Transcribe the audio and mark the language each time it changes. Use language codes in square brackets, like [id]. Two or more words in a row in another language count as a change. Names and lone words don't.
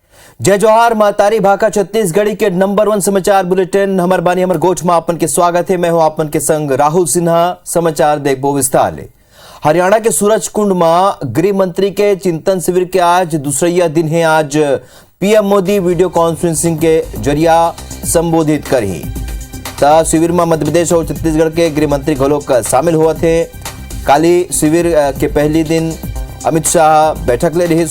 [hne] जय जोहार महतारी भाका छत्तीसगढ़ी के नंबर 1 समाचार बुलेटिन हमर बानी हमर गोठ में आपन के स्वागत है। मैं हूं आपन के संग राहुल सिन्हा। समाचार देखबो विस्तार ले। हरियाणा के सूरजकुंड में गृह मंत्री के चिंतन शिविर के आज दूसरा दिन है। आज पीएम मोदी [en] video conferencing [hne] के जरिया संबोधित करी। शिविर में मध्य प्रदेश और छत्तीसगढ़ के गृह मंत्री घलोक शामिल हुए थे। काली शिविर के पहले दिन अमित शाह बैठक ले रही।